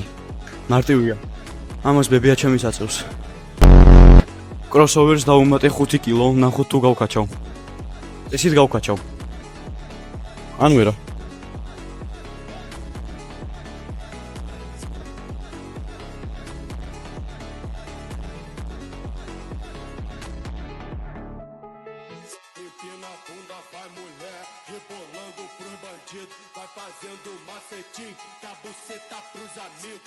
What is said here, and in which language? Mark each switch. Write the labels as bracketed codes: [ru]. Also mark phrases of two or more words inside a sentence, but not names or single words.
[ka] მარტივია. ამას ბებია ჩემი აწევს. კროსოვერს დავუმატე 5 კილო, ნახოთ თუ გავკაჩავ. ესით გავკაჩავ. ან ვერა. [pt] Empina a bunda, vai mulher, rebolando pros bandidos, vai fazendo macetinho, da buceta pros amigos.